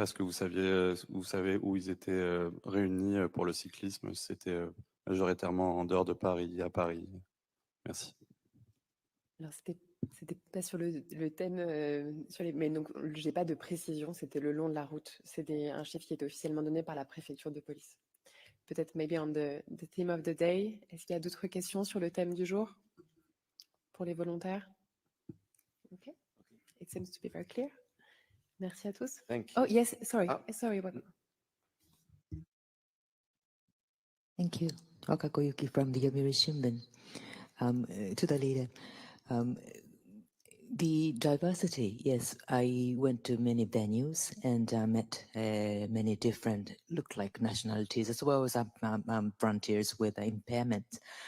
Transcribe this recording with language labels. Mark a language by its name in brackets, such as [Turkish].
[French] Est-ce que vous savez où ils étaient réunis pour le cyclisme? C'était majoritairement en dehors de Paris, à Paris. Merci. Alors, c'était pas sur le thème, mais donc, j'ai pas de précision, c'était le long de la route. C'était un chiffre qui était officiellement donné par la préfecture de police. Peut-être [English] maybe on the theme of the day. [French] Est-ce qu'il y a d'autres questions sur le thème du jour pour les volontaires? [English] Okay. It seems to be very clear. [French] Merci à tous. [English] Thank you. Oh, yes, sorry. Sorry. What? Thank you. Wakako Yuki from the Yomiuri Shimbun. To the leader, the diversity, yes, I went to many venues and met many different, look like nationalities, as well as frontiers with impairment.